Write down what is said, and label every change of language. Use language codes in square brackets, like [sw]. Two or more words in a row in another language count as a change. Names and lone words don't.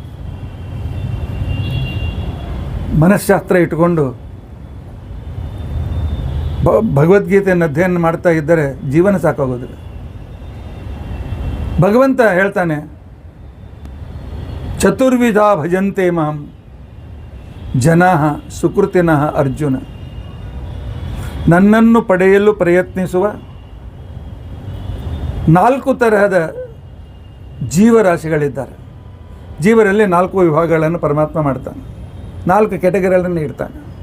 [kn] ಮನಃಶಾಸ್ತ್ರ ಇಟ್ಟುಕೊಂಡು ಭಗವದ್ಗೀತೆಯನ್ನು ಅಧ್ಯಯನ ಮಾಡ್ತಾ ಇದ್ದರೆ ಜೀವನ ಸಾಕಾಗೋದಿಲ್ಲ. ಭಗವಂತ ಹೇಳ್ತಾನೆ, [sa] ಚತುರ್ವಿಧ ಭಜಂತೆ ಮಾಂ ಜನಾಃ ಸುಕೃತಿನಃ ಅರ್ಜುನ. [kn] ನನ್ನನ್ನು ಪಡೆಯಲು ಪ್ರಯತ್ನಿಸುವ 4 ತರಹದ ಜೀವರಾಶಿಗಳಿದ್ದಾರೆ. ಜೀವರಲ್ಲಿ 4 ವಿಭಾಗಗಳನ್ನು ಪರಮಾತ್ಮ ಮಾಡ್ತಾನೆ, 4 ಕ್ಯಾಟಗರಿಗಳನ್ನು ಇಡ್ತಾನೆ.